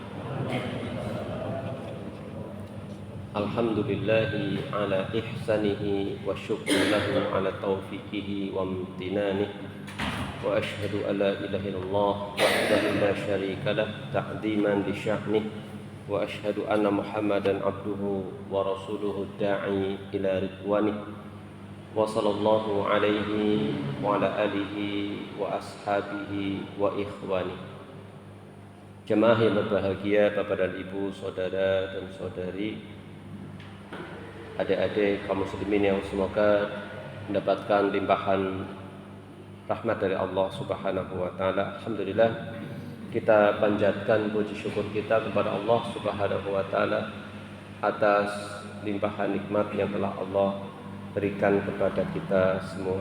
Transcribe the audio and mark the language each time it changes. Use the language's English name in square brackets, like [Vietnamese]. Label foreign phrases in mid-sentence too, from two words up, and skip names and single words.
[Arabic] الحمد لله على إحسانه والشكر له على توفيقه وامتنانه. وأشهد أن لا إله إلا الله وحده لا شريك له تعظيما لشأنه. وأشهد أن محمدا عبده ورسوله الداعي إلى رضوانه. وصلى الله عليه وعلى آله وأصحابه وإخوانه. [Indonesian] Jemaah yang berbahagia, Bapak dan Ibu, saudara dan saudari, adik-adik kaum muslimin yang semoga mendapatkan limpahan rahmat dari [Arabic] الله سبحانه وتعالى. [Indonesian] Alhamdulillah, kita panjatkan puji syukur kita kepada [Arabic] الله سبحانه وتعالى [Indonesian] atas limpahan nikmat yang telah Allah berikan kepada kita semua.